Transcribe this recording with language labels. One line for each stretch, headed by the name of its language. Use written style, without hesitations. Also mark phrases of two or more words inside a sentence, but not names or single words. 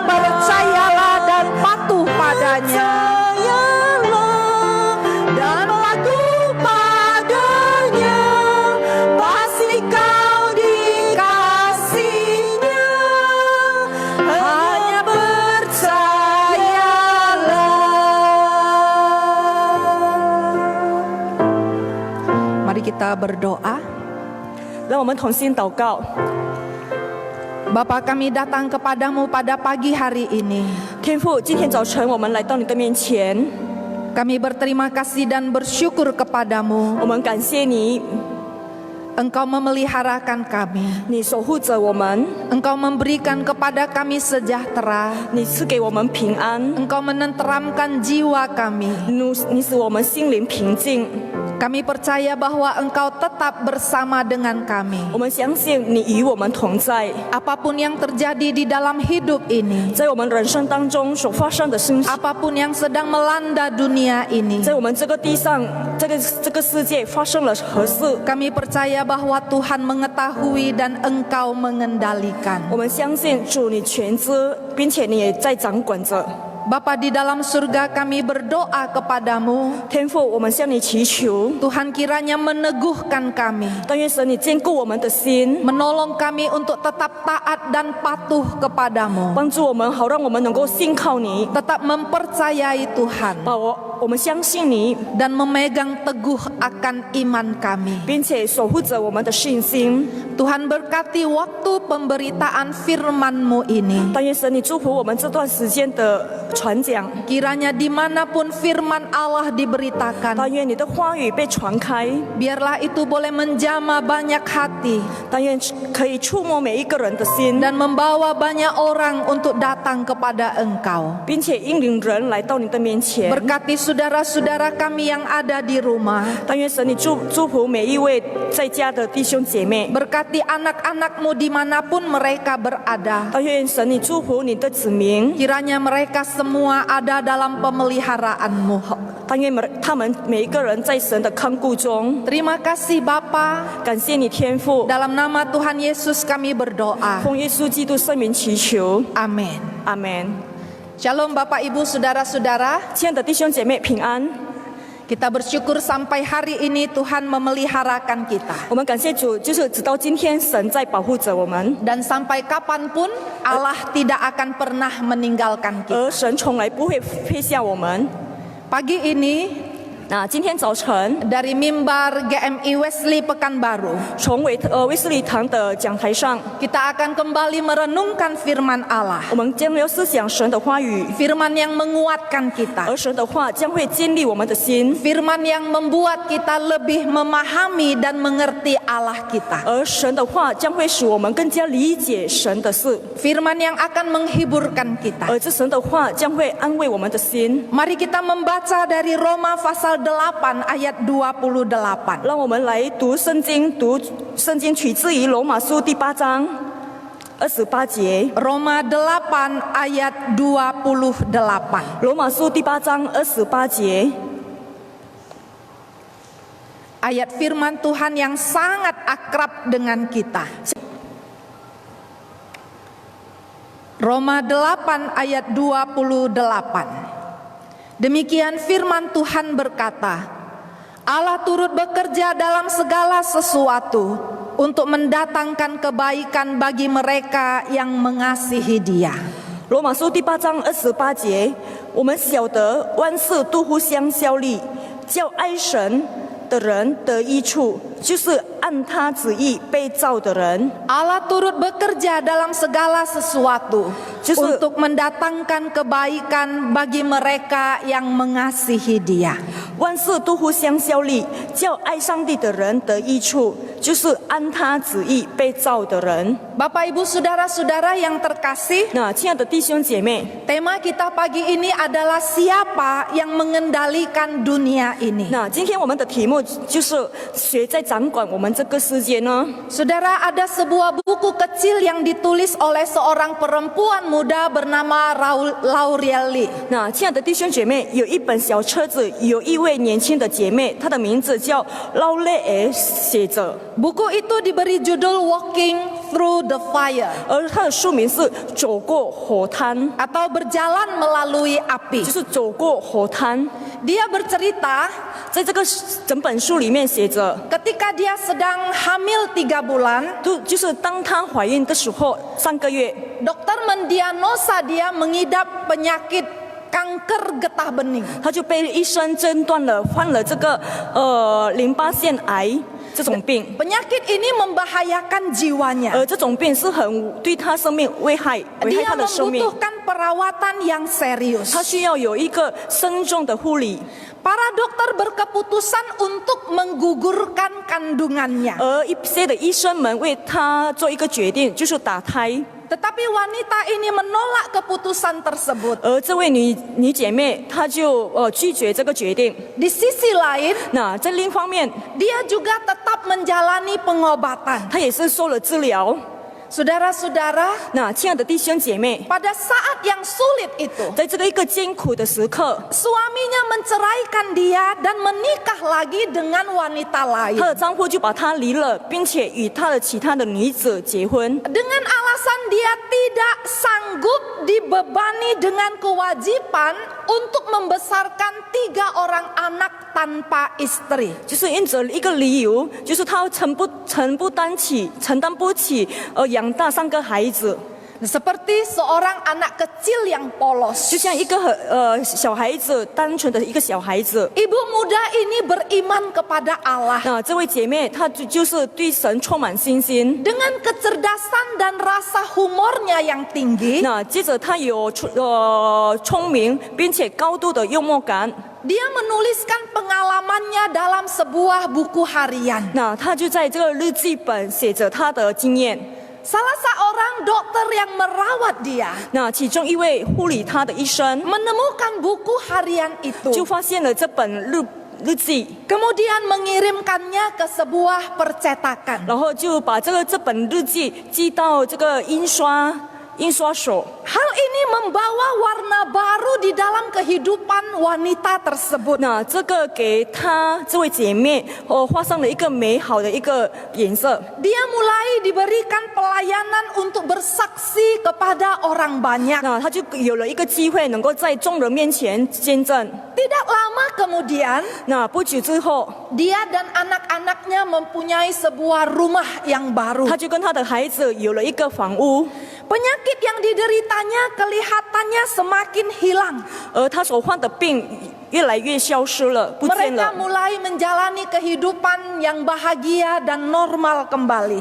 Indonesian: Percayalah dan patuh padanya, dan patuh padanya, pasti kau dikasihnya. Hanya percayalah. Mari kita berdoa.
Chinese: 让我们同心祷告。
Indonesian: Bapa, kami datang kepadamu pada pagi hari ini.
Chinese: 天父，今天早晨我们来到你的面前，
Indonesian: Kami berterima kasih dan bersyukur kepadamu.
Chinese: 我们感谢你，
Indonesian: Engkau memeliharakan kami.
Chinese: 你守护着我们，
Indonesian: Engkau memberikan kepada kami sejahtera.
Chinese: 你赐给我们平安，
Indonesian: Engkau menenteramkan jiwa kami.
Chinese: 你使我们心灵平静。
Indonesian: Kami percaya bahwa Engkau tetap bersama dengan kami.
Chinese: 我们相信你与我们同在，
Indonesian: Apapun yang terjadi di dalam hidup ini,
Chinese: 在我们人生当中所发生的事，
Indonesian: apapun yang sedang melanda dunia ini,
Chinese: 在我们这个地上，这个世界发生了何事，
Indonesian: kami percaya bahwa Tuhan mengetahui dan Engkau mengendalikan.
Chinese: 我们相信主你全知，并且你也在掌管着。
Indonesian: Bapa di dalam surga, kami berdoa kepadamu.
Chinese: 天父，我们向你祈求，
Indonesian: Tuhan kiranya meneguhkan kami,
Chinese: 但愿神你坚固我们的心，
Indonesian: menolong kami untuk tetap taat dan patuh kepadamu,
Chinese: 帮助我们，好让我们能够信靠你，
Indonesian: tetap mempercayai Tuhan,
Chinese: 我们相信你，
Indonesian: dan memegang teguh akan iman kami.
Chinese: 并且守护着我们的信心。
Indonesian: Tuhan berkati waktu pemberitaan firman-Mu ini.
Chinese: 但愿神你祝福我们这段时间的传讲，
Indonesian: Kiranya dimanapun firman Allah diberitakan,
Chinese: 但愿你的话语被传开，
Indonesian: biarlah itu boleh menjamah banyak hati
Chinese: 但愿可以触摸每一个人的心，
Indonesian: dan membawa banyak orang untuk datang kepada Engkau.
Chinese: 并且引领人来到你的面前。
Indonesian: Berkati saudara-saudara kami yang ada di rumah.
Chinese: 但愿神你祝福每一位在家的弟兄姐妹，
Indonesian: Berkati anak-anak-Mu dimanapun mereka berada.
Chinese: 但愿神你祝福你的子民，
Indonesian: Kiranya mereka semua ada dalam pemeliharaan-Mu.
Chinese: 但愿他们每一个人在神的看顾中。
Indonesian: Terima kasih Bapa.
Chinese: 感谢你天父，
Indonesian: Dalam nama Tuhan Yesus kami berdoa.
Chinese: 奉耶稣基督圣名祈求，
Indonesian: Amin.
Chinese: 阿门。
Indonesian: Shalom Bapak Ibu Saudara-saudara.
Chinese: 亲爱的弟兄姐妹平安，
Indonesian: Kita bersyukur sampai hari ini Tuhan memeliharakan kita.
Chinese: 我们感谢主，就是直到今天，神在保护着我们，
Indonesian: Dan sampai kapanpun Allah tidak akan pernah meninggalkan kita.
Chinese: 而神从来不会撇下我们。
Indonesian: Pagi ini
Chinese: 那今天早晨，
Indonesian: dari mimbar GMI Wesley Pekanbaru,
Chinese: 从威斯利堂的讲台上，
Indonesian: kita akan kembali merenungkan firman Allah.
Chinese: 我们将要思想神的话语，
Indonesian: Firman yang menguatkan kita.
Chinese: 而神的话将会建立我们的心，
Indonesian: Firman yang membuat kita lebih memahami dan mengerti Allah kita.
Chinese: 而神的话将会使我们更加理解神的事，
Indonesian: Firman yang akan menghiburkan kita.
Chinese: 而这神的话将会安慰我们的心。
Indonesian: Mari kita membaca dari Roma pasal 8 ayat 28.
Chinese: 让我们来读圣经取自于罗马书第8章28节。
Indonesian: Roma 8 ayat 28.
Chinese: 罗马书第8章28节，
Indonesian: Ayat firman Tuhan yang sangat akrab dengan kita. Roma 8 ayat 28. Demikian firman Tuhan berkata, Allah turut bekerja dalam segala sesuatu untuk mendatangkan kebaikan bagi mereka yang mengasihi Dia.
Chinese: 罗马书第8章28节，我们晓得万事都互相效力，叫爱神的人得益处，就是按他旨意被造的人。
Indonesian: Allah turut bekerja dalam segala sesuatu Justru- untuk mendatangkan kebaikan bagi mereka yang mengasihi Dia.
Chinese: 万事都互相效力，叫爱上帝的人得益处，就是按他旨意被造的人。
Indonesian: Bapak Ibu Saudara-saudara yang terkasih,
Chinese: 那亲爱的弟兄姐妹，
Indonesian: tema kita pagi ini adalah siapa yang mengendalikan dunia ini.
Chinese: 那今天我们的题目就是谁在掌管我们这个世界呢？
Indonesian: Saudara, ada sebuah buku kecil yang ditulis oleh seorang perempuan muda bernama Laurel Lee.
Chinese: 那亲爱的弟兄姐妹，有一本小册子，有一位年轻的姐妹，她的名字叫劳雷尔写着，
Indonesian: Buku itu diberi judul Walking Through the Fire
Chinese: 而她的书名是《走过火滩》，
Indonesian: atau Berjalan Melalui Api.
Chinese: 就是走过火滩。
Indonesian: Dia bercerita
Chinese: 在这个整本书里面写着，
Indonesian: ketika dia sedang hamil 3 bulan,
Chinese: 就是当她怀孕的时候，3个月，
Indonesian: dokter mendiagnosa dia mengidap penyakit kanker getah bening.
Chinese: 她就被医生诊断了患了这个淋巴腺癌这种病，
Indonesian: Penyakit ini membahayakan jiwanya.
Chinese: 这种病是很对她生命危害
Indonesian: Dia
Chinese: 她的生命，
Indonesian: membutuhkan perawatan yang serius.
Chinese: 她需要有一个慎重的护理。
Indonesian: Para dokter berkeputusan untuk menggugurkan kandungannya.
Chinese: 而一些的医生们为她做一个决定，就是打胎。
Indonesian: Tetapi wanita ini menolak keputusan tersebut.
Chinese: 而这位女姐妹，她就拒绝这个决定。
Indonesian: Di sisi lain,
Chinese: 那在另一方面，
Indonesian: dia juga tetap menjalani pengobatan.
Chinese: 她也是受了治疗。
Indonesian: Saudara-saudara,
Chinese: 那亲爱的弟兄姐妹，
Indonesian: pada saat yang sulit itu,
Chinese: 在这个一个艰苦的时刻，
Indonesian: suaminya menceraikan dia dan menikah lagi dengan wanita
Chinese: 她
Indonesian: lain.
Chinese: 的丈夫就把她离了，并且与她的其他的女子结婚。
Indonesian: Dengan alasan dia tidak sanggup dibebani dengan kewajiban untuk membesarkan 3 orang anak tanpa istri.
Chinese: 就是因着一个理由，就是她承担不起养大3个孩子。
Indonesian: Seperti seorang anak kecil yang polos.
Chinese: 就像一个小孩子，单纯的一个小孩子。
Indonesian: Ibu muda ini beriman kepada Allah.
Chinese: 那这位姐妹，她就是对神充满信心。
Indonesian: Dengan kecerdasan dan rasa humornya yang tinggi,
Chinese: 那接着她有聪明并且高度的幽默感。
Indonesian: dia menuliskan pengalamannya dalam sebuah buku harian.
Chinese: 那她就在这个日记本写着她的经验。
Indonesian: Salah seorang dokter yang merawat dia
Chinese: 那其中一位护理她的医生
Indonesian: menemukan buku harian
Chinese: 就
Indonesian: itu,
Chinese: 发现了这本日记，
Indonesian: kemudian mengirimkannya ke sebuah percetakan.
Chinese: 然后就把这本日记寄到这个印刷所。
Indonesian: Hal ini membawa warna baru di dalam kehidupan wanita tersebut.
Chinese: 那这个给她这位姐妹画上了一个美好的一个颜色。
Indonesian: Dia mulai diberikan pelayanan untuk bersaksi kepada orang banyak.
Chinese: 那她就有了一个机会，能够在众人面前见证。
Indonesian: Tidak lama kemudian,
Chinese: 那不久之后，
Indonesian: dia dan anak-anaknya mempunyai sebuah rumah yang baru.
Chinese: 她就跟她的孩子有了一个房屋，
Indonesian: Penyakit yang dideritanya kelihatannya semakin hilang.
Chinese: 而她所患的病越来越消失了，不见
Indonesian: Mereka
Chinese: 了。
Indonesian: mulai menjalani kehidupan yang bahagia dan normal kembali.